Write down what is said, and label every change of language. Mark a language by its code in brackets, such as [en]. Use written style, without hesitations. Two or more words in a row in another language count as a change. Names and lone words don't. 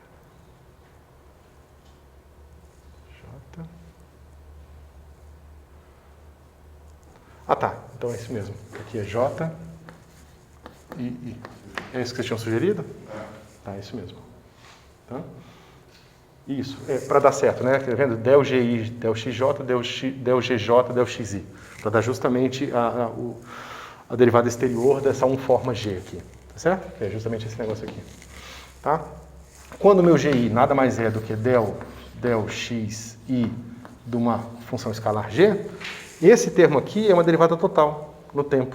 [pt] J... Ah, tá. Então é isso mesmo. Aqui é J e I. É isso que vocês tinham sugerido? Tá, é isso mesmo. Tá? Isso. Para dar certo, né? Tá vendo? Del GI, del XJ, del GJ, del XI. Para dar justamente a derivada exterior dessa forma G aqui. Tá certo? Que é justamente esse negócio aqui. Tá? Quando o meu GI nada mais é do que del XI de uma função escalar G, esse termo aqui é uma derivada total no tempo.